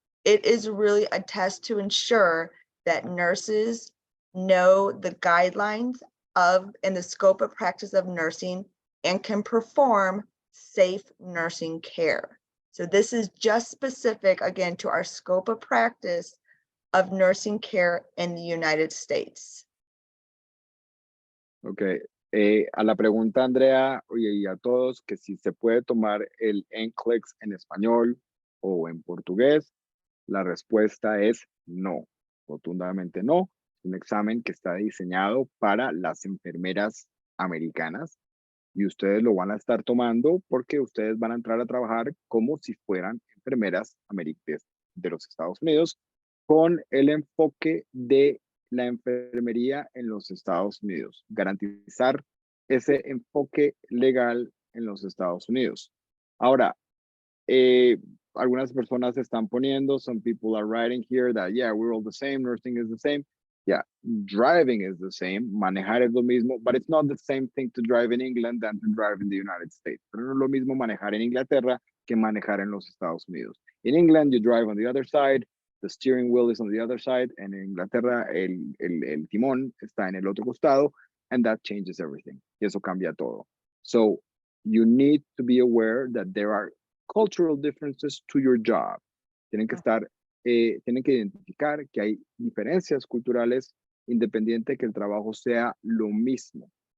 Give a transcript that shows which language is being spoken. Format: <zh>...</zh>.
<en>It is really a test to ensure that nurses know the guidelines of and the scope of practice of nursing and can perform safe nursing care. So this is just specific, again, to our scope of practice of nursing care in the United States. Okay.</en> <es>A la pregunta, Andrea, y a todos, que si se puede tomar el NCLEX en español o en portugués, la respuesta es no, rotundamente no. Es un examen que está diseñado para las enfermeras americanas y ustedes lo van a estar tomando porque ustedes van a entrar a trabajar como si fueran enfermeras de los Estados Unidos con el enfoque de la enfermería en los Estados Unidos, garantizar ese enfoque legal en los Estados Unidos. Ahora, algunas personas están poniendo,</es> <en>some people are writing here that, yeah, we're all the same, nursing is the same. Yeah, driving is the same,</en> <es>manejar es lo mismo,</es> <en>but it's not the same thing to drive in England than to drive in the United States.</en> <es>Pero no es lo mismo manejar en Inglaterra que manejar en los Estados Unidos.</es> <en>In England, you drive on the other side, the steering wheel is on the other side, and</en> <es>en Inglaterra el timón está en el otro costado,</es> <en>and that changes everything.</en> <es>Y eso cambia todo.</es> <en>So you need to be aware that there are cultural differences to your job.</en> <es>Tienen que identificar que hay diferencias culturales independiente que el trabajo sea lo mismo.</es>